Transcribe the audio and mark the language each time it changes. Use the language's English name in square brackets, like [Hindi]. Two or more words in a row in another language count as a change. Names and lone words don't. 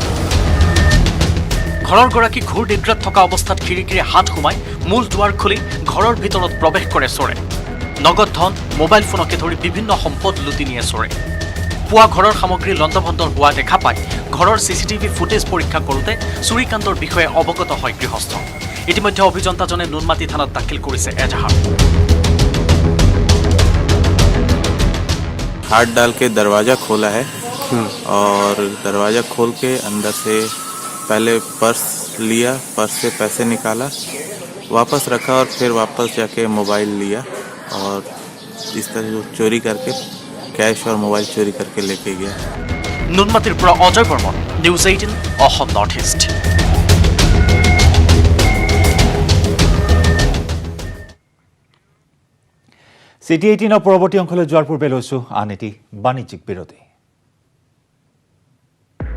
[Assamese] ঘৰৰ গৰাকী ঘূৰ নিদ্ৰাত থকা অৱস্থাত খিৰিকীৰে হাত সোমাই মূল দুৱাৰ খুলি ঘৰৰ ভিতৰত প্ৰৱেশ কৰে চোৰে নগদ ধন মোবাইল ফোনকে ধৰি বিভিন্ন সম্পদ লুটি নিয়ে চোৰে পুৱা ঘৰৰ সামগ্ৰী লণ্ডভণ্ডৰ হোৱা দেখা পাই ঘৰৰ চিচিটিভি ফুটেজ পৰীক্ষা কৰোঁতে চুৰিকাণ্ডৰ বিষয়ে অৱগত হয় গৃহস্থ ইতিমধ্যে অভিযন্তাজনে নুনমাটি থানাত দাখিল কৰিছে এজাহাৰ [Hindi] हाथ डाल के दरवाज़ा खोला है और दरवाज़ा खोल के अंदर से पहले पर्स लिया, पर्स से पैसे निकाला, वापस रखा और फिर वापस जाके मोबाइल लिया और इस तरह चोरी करके कैश और मोबाइल चोरी करके लेके गया। [Assamese] নুনমাটিৰ পৰা অজয় বৰ্মন, নিউজ 18 অসম নৰ্থ ইষ্ট। চিটি 18 পৰৱৰ্তী অংশলৈ যোৱাৰ পূৰ্বে লৈছো আন এটি বাণিজ্যিক বিৰতি।